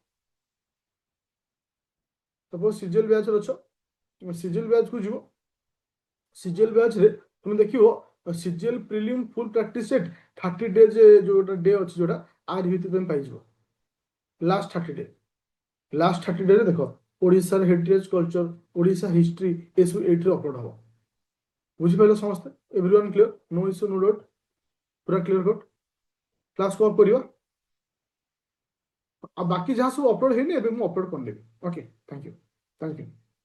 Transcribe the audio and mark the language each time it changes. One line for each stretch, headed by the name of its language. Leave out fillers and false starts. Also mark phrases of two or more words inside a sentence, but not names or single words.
Odia: ସପୋଜ
English: CGL batch
Odia: ରେ ଅଛ
English: CGL batch
Odia: କୁ ଯିବ
English: CGL batch
Odia: ରେ ତୁମେ ଦେଖିବ
English: CGL prelim full practice set 30 days
Odia: ଯୋଉଟା ଡେ ଅଛି ଯୋଉଟା ଆରି ଭିତରେ ତୁମେ ପାଇଯିବ
English: last 30 day
Odia: ରେ ଦେଖ ଓଡ଼ିଶାର
English: heritage culture Odisha history
Odia: ଏସବୁ ଏଇଥିରେ ଅପଲୋଡ ହବ ବୁଝିପାରିଲ ସମସ୍ତେ
English: everyone clear no issue no doubt
Odia: पूरा
English: clear cut class
Odia: को କରିବା ଆଉ ବାକି ଯାହା ସବୁ ଅପଲୋଡ ହେଇନି ଏବେ ମୁଁ ଅପଲୋଡ କରିନେବି
English: okay thank you